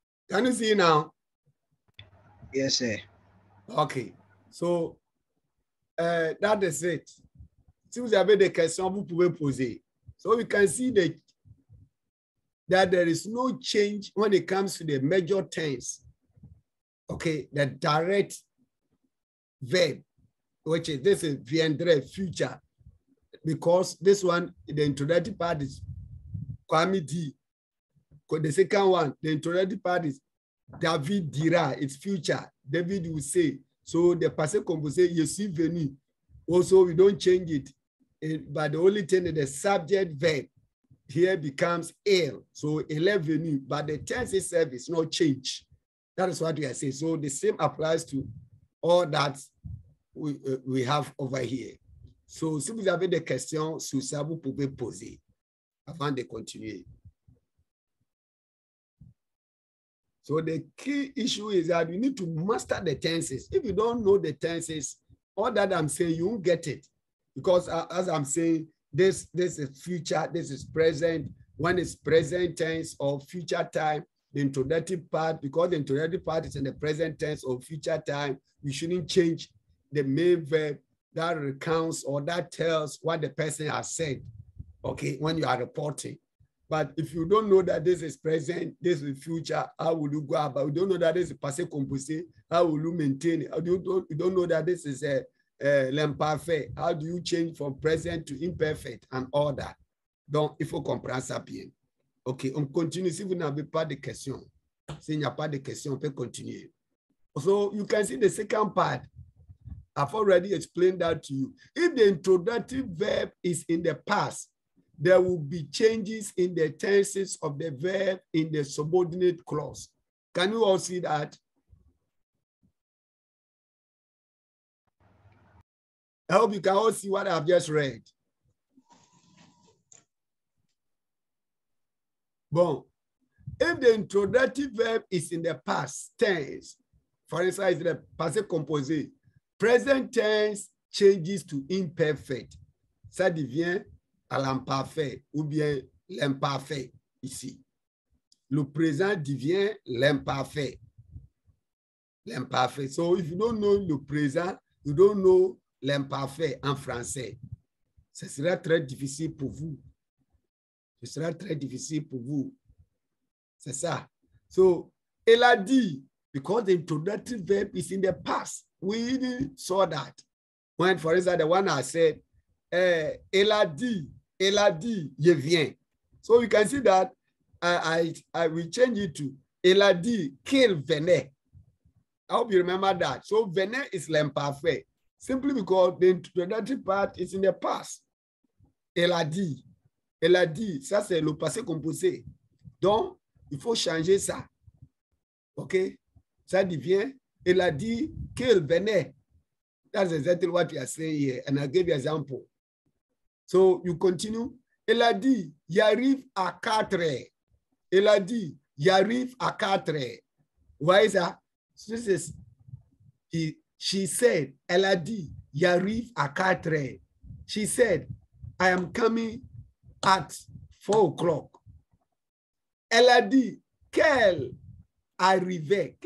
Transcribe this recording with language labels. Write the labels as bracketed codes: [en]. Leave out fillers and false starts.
[en] Can you see now? Yes, sir. Okay. So, that is it. [fr] Si vous avez des questions, vous pouvez poser. [en] So you can see that there is no change when it comes to the major tense. Okay, the direct verb, which is this is viendrait, future, because this one, the introductory part is [fr] Kwame dit. [en] The second one, the introductory part is [fr] David dira, [en] it's future. David will say. So the passé composé, [fr] je suis venu. [en] Also, we don't change it. But the only thing is the subject verb here becomes elle. So [fr] elle est venu, [en] but the tense itself is not changed. That is what we are saying. So the same applies to all that we have over here. So [fr] si vous avez des questions sur ça, vous pouvez poser avant de continuer. [en] So the key issue is that you need to master the tenses. If you don't know the tenses, all that I'm saying, you won't get it. Because as I'm saying, this is future, this is present. When it's present tense or future time, the introductory part, because the introductory part is in the present tense or future time, you shouldn't change the main verb that recounts or that tells what the person has said, okay, when you are reporting. But if you don't know that this is present, this is future, how will you go about? You don't know that this is passé composé, how will you maintain it? You don't know that this is l'imparfait. How do you change from present to imperfect and all that? [fr] Donc, il faut comprendre ça bien. OK, on continue. Si vous n'avez pas de questions, s'il n'y a pas de questions, on peut continuer. [en] So you can see the second part. I've already explained that to you. If the introductory verb is in the past, there will be changes in the tenses of the verb in the subordinate clause. Can you all see that? I hope you can all see what I've just read. Bon. If the introductive verb is in the past tense, for instance, it's the passé composé, present tense changes to imperfect. [fr] Ça devient à l'imparfait ou bien l'imparfait ici. Le présent devient l'imparfait. L'imparfait. [en] So if you don't know le présent, you don't know l'imparfait en français. [fr] Ce sera très difficile pour vous. Ce sera très difficile pour vous. C'est ça. [en] So, elle a dit, because the introductory verb is in the past. We saw that. When, for example, the one I said, [fr] elle a dit, je viens. [en] So you can see that I will change it to, [fr] elle a dit qu'il venait. [en] I hope you remember that. So venait is l'imparfait. Simply because the introductory part is in the past. [fr] Elle a dit, ça c'est le passé composé. Donc, il faut changer ça. OK? Ça devient, elle a dit qu'elle venait. [en] That's exactly what we are saying here. And I gave you an example. So you continue. [fr] Elle a dit, j'arrive à 4 heures. Elle a dit, j'arrive à 4 heures. [en] Why is that? This is, she said, [fr] elle a dit, j'arrive à 4 heures. [en] She said, I am coming at 4 o'clock. [fr] Elle a dit qu'elle arrivait.